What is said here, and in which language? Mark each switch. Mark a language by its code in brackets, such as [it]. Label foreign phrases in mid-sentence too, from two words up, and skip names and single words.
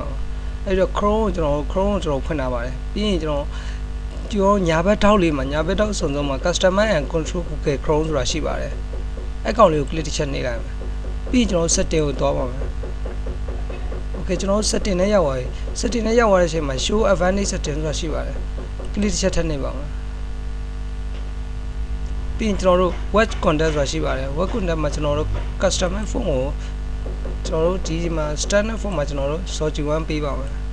[my] ပါအဲ့တော့ Chrome ကိုကျွန်တော်ဖွင့်ထားပါတယ်ပြီးရင်ကျွန်တော်ညာဘက်ထောက်လေးမှာညာဘက်ထောက်အစုံဆုံးမှာ [en] Customer and Control Google Chrome [my] ဆိုတာရှိပါတယ်အဲ့ကောင်လေးကို click တစ်ချက်နှိပ်လိုက်မယ်ပြီးရင်ကျွန်တော် setting ကိုသွားပါမယ် okay ကျွန်တော် setting နဲ့ရောက်သွားပြီ setting နဲ့ရောက်သွားတဲ့အချိန်မှာ [en] show advanced setting [my] ဆိုတာရှိပါတယ် click တစ်ချက်ထပ်နှိပ်ပါမယ် ပြီးရင်ကျွန်တော်တို့ [en] web content [my] ဆိုတာရှိပါတယ် [en] web content [my] မှာကျွန်တော်တို့ [en] customer form [my] ကိုကျွန်တော်တို့ဒီမှာ [en] standard form [my] မှာကျွန်တော်တို့ Zoji 1ပေးပါမယ်